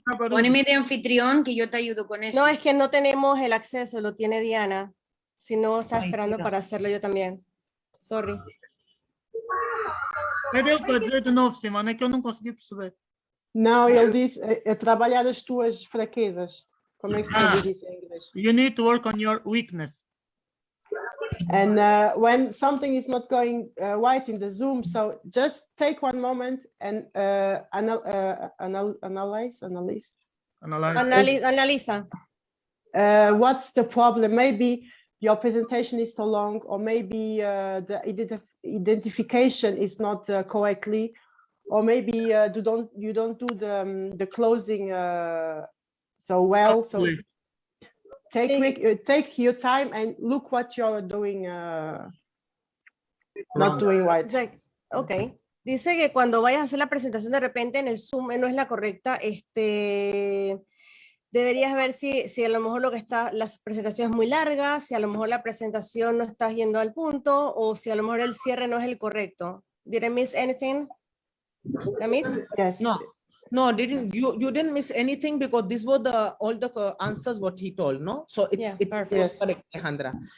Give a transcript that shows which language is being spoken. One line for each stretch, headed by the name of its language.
Spanish: Poneme de anfitrión que yo te ayudo con eso. No, es que no tenemos el acceso, lo tiene Diana. Si no, está esperando para hacerlo yo también.
English: Sorry.
Portuguese: Pode dizer de novo, Simone, é que eu não consegui perceber. Não, ele disse trabalhar as tuas fraquezas. Como é que se diz isso em inglês?
English: You need to work on your weakness. And when something is not going right in the Zoom, so just take one moment and analyze.
Spanish: Analiza.
English: What's the problem? Maybe your presentation is so long, or maybe the identification is not correctly, or maybe you don't do the closing so well. Absolutely. So take your time and look what you're doing, not doing right. Ok.
Spanish: Dice que cuando vayas a hacer la presentación de repente en el Zoom no es la correcta, deberías ver si a lo mejor la presentación es muy larga, si a lo mejor la presentación no está yendo al punto, o si a lo mejor el cierre no es el correcto.
English: Did I miss anything? Amit? Yes. No, you didn't miss anything because these were all the answers what he told, no? So it was correct, Alejandra.